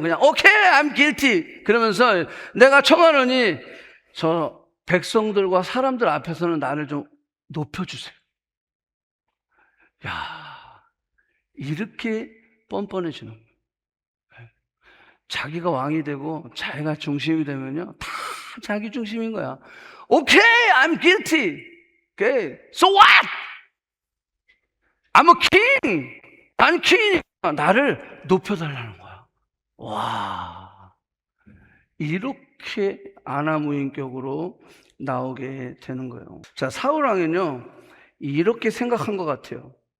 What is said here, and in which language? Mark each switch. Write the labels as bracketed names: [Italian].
[Korean] 그냥 오케이 [English] I'm guilty [Korean] 그러면서 내가 청하노니 저 백성들과 사람들 앞에서는 나를 좀 높여주세요. 야, 이렇게 뻔뻔해지는 거예요. 자기가 왕이 되고 자기가 중심이 되면요 다 자기 중심인 거야. [English] 오케이 I'm guilty Okay, so what? I'm a king. [Korean] 난 킹이니까 나를 높여달라는 거야. 와, 이렇게 아나무인격으로 나오게 되는 거예요. 자, 사울왕은요 이렇게 생각한 것 같아요.